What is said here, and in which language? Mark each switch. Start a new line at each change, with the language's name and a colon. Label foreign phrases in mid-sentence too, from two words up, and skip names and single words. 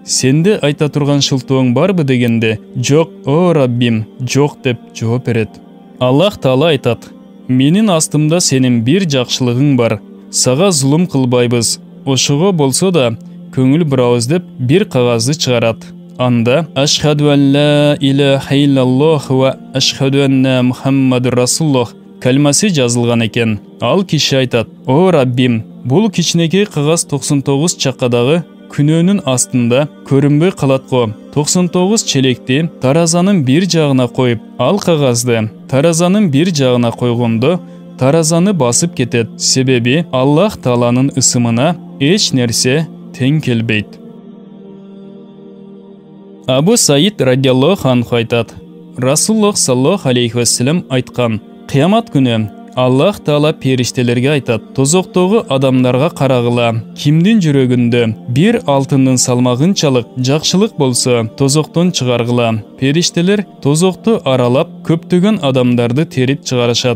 Kyrgyz: Сенде айта турган шылтооң барбы дегенде, жок, о Раббим, жок деп жооп берет. Аллах Таала айтат: Менин астымда сенин бир жакшылыгың бар. Сага зулум кылбайбыз. Ошого болсо да көңүл бурабыз деп бир кагазды чыгарат. Анда
Arabic: أشهد أن لا إله إلا الله وأشهد أن محمدا رسول الله
Kyrgyz: калмасы жазылган экен. Ал киши айтат: О Раббим, бул кичинекей кагаз 99 чакадагы күнөөнүн астында көрүнбөй калат го. 99 челекти таразанын бир жагына коюп, ал кагазды таразанын бир жагына койгондо таразаны басып кетет. Себеби Аллах Тааланын ысымына эч нерсе тең келбейт. Абу Саид
Arabic: رضي الله عنه
Kyrgyz: айтат: Расулуллах
Arabic: صلى الله عليه وسلم
Kyrgyz: айткан: Кыямат күнү Аллах Таала периштелерге айтат: Тозоктогу адамдарга карагыла, кимдин жүрөгүндө бир алтындын салмагынчалык жакшылык болсо, тозоктон чыгаргыла. Периштелер тозокту аралап көптөгөн адамдарды терип чыгарышат.